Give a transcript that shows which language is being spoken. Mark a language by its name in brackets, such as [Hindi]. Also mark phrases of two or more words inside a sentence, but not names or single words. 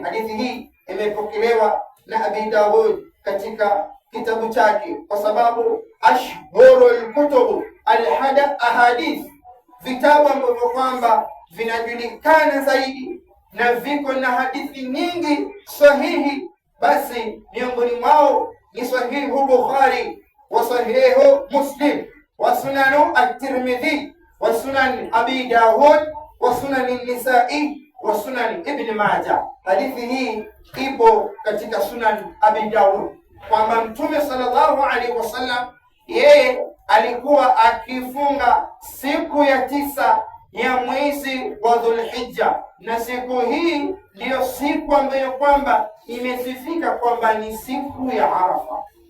[Swahili] Hadithi hii imepokelewa na Abi Dawud katika kitabu chake, kwa sababu ashhurul [Arabic] كتب الأحاديث, [Swahili] vitabu ambavyo kwamba vinajulikana zaidi na viko na hadithi nyingi sahihi, basi miongoni mwao ni sahihu Bukhari wa sahihu Muslim wa sunanu at-Tirmidhi wa sunan Abi Dawud wa sunan Nisa'i wa sunan Ibn Majah. Hadithi hii ipo katika sunan Abi Dawud kwamba Mtume [Arabic] صلى الله عليه وسلم [Swahili] yeye alikuwa akifunga siku ya 9 ya mwezi wa Dhulhijja, na siku hii ndiyo siku ambayo kwamba imesifika kwamba ni siku ya Arafa.